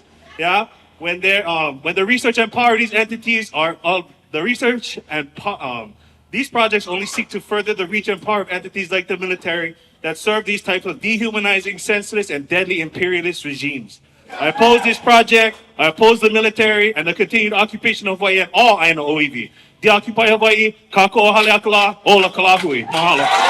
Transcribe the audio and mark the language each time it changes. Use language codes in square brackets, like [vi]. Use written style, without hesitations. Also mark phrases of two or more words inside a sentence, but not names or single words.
[en] Yeah, when the research and power of these entities are the research and these projects only seek to further the reach and power of entities like the military that serve these types of dehumanizing, senseless, and deadly imperialist regimes. I oppose this project, I oppose the military, and the continued occupation of Hawaii and all [haw] Aina Oiwi. Deoccupy Hawaii, kako o Haleakalā, ola kalahui. Mahalo.